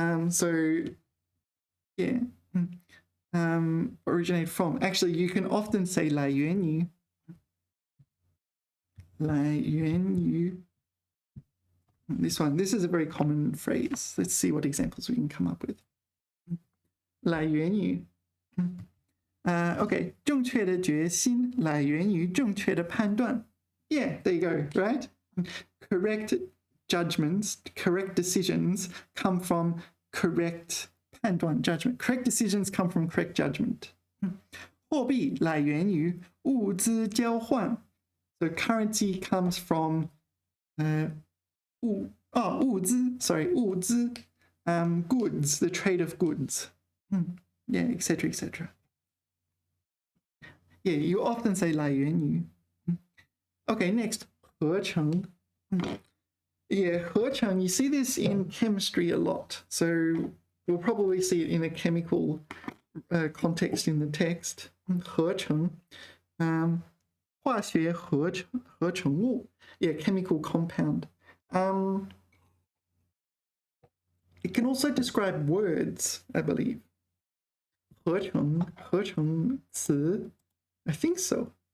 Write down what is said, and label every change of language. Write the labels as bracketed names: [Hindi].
[English] So yeah, originate from. Actually, you can often say 来源于. [Chinese] 来源于. [English] This one, this is a very common phrase. Let's see what examples we can come up with. [Chinese] 来源于. Okay, 正确的决心来源于正确的判断. [English] Yeah, there you go, right? Correct judgments, correct decisions come from correct 判断 judgment. Correct decisions come from correct judgment. [Chinese] 货币来源于物资交换. [English] So currency comes from 物资 goods, the trade of goods. Yeah, etc. etc. Yeah, you often say 来源于. Okay, next, 合成. Yeah, 合成, you see this in chemistry a lot. So we'll probably see it in a chemical context in the text. 合成, 化学合成物, yeah, chemical compound. It can also describe words, I believe. 合成词, I think so.